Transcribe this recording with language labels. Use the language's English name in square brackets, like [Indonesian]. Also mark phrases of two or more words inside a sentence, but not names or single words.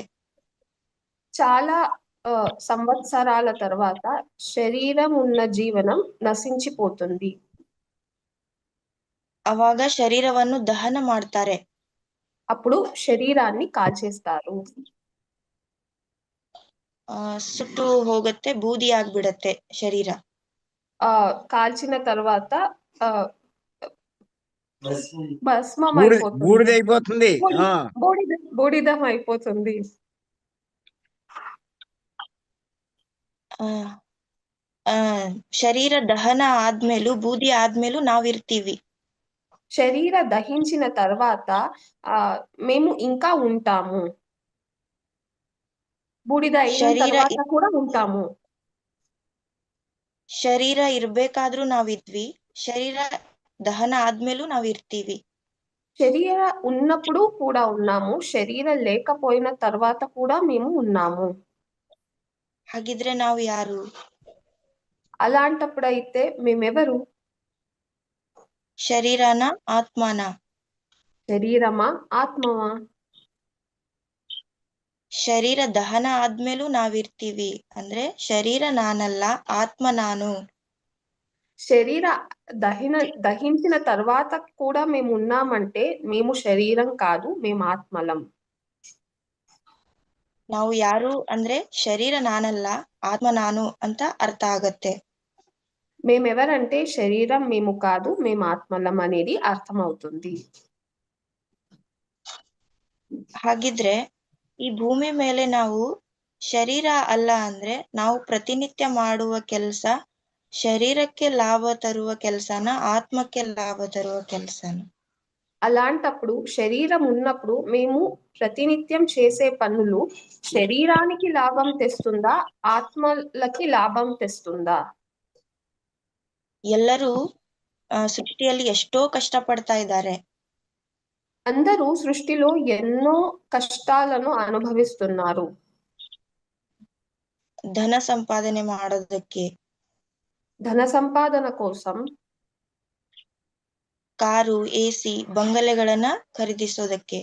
[Telugu] చాలా సంవత్సరాల తర్వాత శరీరం ఉన్న జీవనం నశించిపోతుంది. [Kannada] ಅವಾಗ ಶರೀರವನ್ನು ದಹನ ಮಾಡ್ತಾರೆ. [Telugu] అప్పుడు శరీరాన్ని కాల్చేస్తారు. [Kannada] ಸುಟ್ಟು ಹೋಗುತ್ತೆ, ಬೂದಿ ಆಗ್ಬಿಡತ್ತೆ ಶರೀರ. [Telugu] కాల్చిన తర్వాత భస్మం అయిపోతుంది, బూడిదం అయిపోతుంది. [Kannada] ಶರೀರ ದಹನ ಆದ್ಮೇಲೂ ಬೂದಿ ಆದ್ಮೇಲೂ ನಾವಿರ್ತೀವಿ. [Telugu] శరీర దహించిన తర్వాత మేము ఇంకా ఉంటాము. బూడిద అయిన తర్వాత కూడా ఉంటాము. [Kannada] ಶರೀರ ಇರ್ಬೇಕಾದ್ರೂ ನಾವಿದ್ವಿ, ಶರೀರ ದಹನ ಆದ್ಮೇಲೂ ನಾವಿರ್ತೀವಿ. [Telugu] శరీర ఉన్నప్పుడు కూడా ఉన్నాము, శరీరం లేకపోయిన తర్వాత కూడా మేము ఉన్నాము. [Kannada] ಹಾಗಿದ್ರೆ ನಾವು ಯಾರು? [Telugu] అలాంటప్పుడైతే మేమెవరు? [Kannada] ಶರೀರನ ಆತ್ಮನ? [Telugu] శరీరమా ఆత్మవా? [Kannada] ಶರೀರ ದಹನ ಆದ್ಮೇಲೂ ನಾವಿರ್ತೀವಿ ಅಂದ್ರೆ ಶರೀರ ನಾನಲ್ಲ, ಆತ್ಮ ನಾನು. [Telugu] శరీర దహించిన తర్వాత కూడా మేము ఉన్నామంటే మేము శరీరం కాదు, మేము ఆత్మలం. [Kannada] ನಾವು ಯಾರು ಅಂದ್ರೆ ಶರೀರ ನಾನಲ್ಲ, ಆತ್ಮ ನಾನು ಅಂತ ಅರ್ಥ ಆಗತ್ತೆ. [Telugu] మేమెవరంటే శరీరం మేము కాదు, మేము ఆత్మలం అనేది అర్థమవుతుంది. [Kannada] ಹಾಗಿದ್ರೆ ಈ ಭೂಮಿ ಮೇಲೆ ನಾವು ಶರೀರ ಅಲ್ಲ ಅಂದ್ರೆ ನಾವು ಪ್ರತಿನಿತ್ಯ ಮಾಡುವ ಕೆಲಸ ಶರೀರಕ್ಕೆ ಲಾಭ ತರುವ ಕೆಲಸನ, ಆತ್ಮಕ್ಕೆ ಲಾಭ ತರುವ ಕೆಲಸನ? [Telugu] అలాంటప్పుడు శరీరం ఉన్నప్పుడు మేము ప్రతినిత్యం చేసే పనులు శరీరానికి లాభం తెస్తుందా, ఆత్మలకి లాభం తెస్తుందా? [Kannada] ಎಲ್ಲರೂ ಸೃಷ್ಟಿಯಲ್ಲಿ ಎಷ್ಟೋ ಕಷ್ಟಪಡ್ತಾ ಇದ್ದಾರೆ. [Telugu] అందరూ సృష్టిలో ఎన్నో కష్టాలను అనుభవిస్తున్నారు. [Kannada] ಧನ ಸಂಪಾದನೆ ಮಾಡೋದಕ್ಕೆ, [Telugu] ధన సంపాదన కోసం [Kannada] ಕಾರು, ಎಸಿ, ಬಂಗಲೆಗಳನ್ನ ಖರೀದಿಸೋದಕ್ಕೆ,